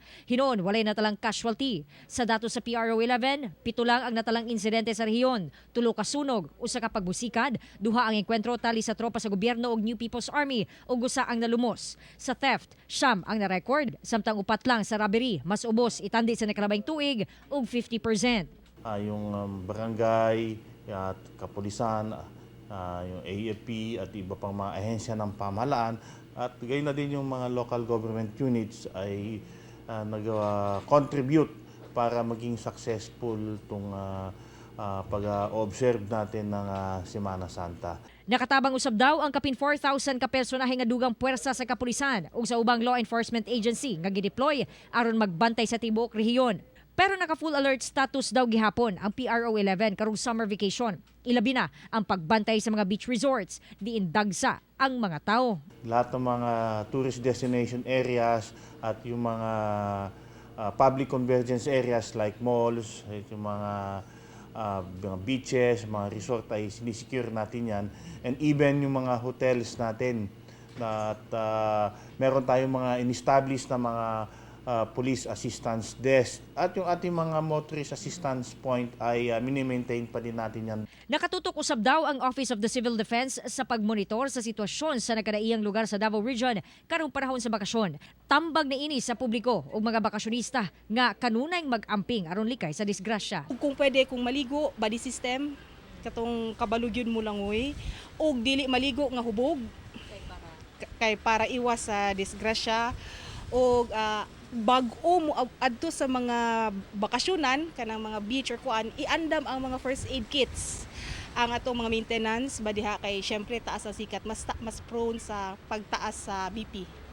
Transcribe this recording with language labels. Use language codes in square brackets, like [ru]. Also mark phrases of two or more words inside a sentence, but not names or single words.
[ceb] Hinoon, walay natalang casualty. Sa datos sa PRO 11, 7 lang ang natalang insidente sa rehiyon. 3 ka sunog, usa ka pagbusikad, duha ang enkwentro tali sa tropa sa gobyerno ug New People's Army ug usa ang nalumos. Sa theft, siyam ang na-record, samtang 4 lang sa robbery, mas ubos itandi sa nakalabayng tuig ug 50%. [tl] Yung barangay at kapulisan, yung AFP at iba pang mga ahensya ng pamahalaan at gayon na din yung mga [en] local government units [tl] ay nag-contribute para maging successful itong pag-observe natin ng Semana Santa. [ceb] Nakatabang usab daw ang kapin 4,000 ka personahe nga dugang puwersa sa kapulisan ug sa ubang [en] law enforcement agency [ceb] nga gideploy aron magbantay sa tibuok rehiyon. Pero naka- [en] full alert status [ceb] daw gihapon ang PRO 11 karong [en] summer vacation. [ceb] Ilabi na ang pagbantay sa mga [en] beach resorts, [ceb] diin dagsa ang mga tao. [tl] Lahat ng mga [en] tourist destination areas [tl] at yung mga [en] public convergence areas like malls, [tl] yung mga beaches, mga resort ay sinisecure natin yan. [en] And even [tl] yung mga hotels natin. At meron tayong mga in-establish na mga [en] police assistance desk. [tl] At yung ating mga [en] motorist assistance point [tl] ay mini-maintain pa din natin yan. [ceb] Nakatutok usab daw ang Office of the Civil Defense sa pagmonitor sa sitwasyon sa nagkadaiyang lugar sa Davao Region karong panahon sa bakasyon. Tambag na ini sa publiko o mga bakasyonista nga kanunay mag-amping aron likay sa disgrasya. Kung pwede kung maligo, [en] body system, [ceb] katong kabalugyon mo lang o dili maligo nga hubog kay para iwas sa disgrasya o bag-o mo adto sa mga bakasyonan kanang mga beach or kuan iandam ang mga [en] first aid kits [ceb] ang atong mga maintenance badiha kay syempre taas ang sikat mas prone sa pagtaas sa BP.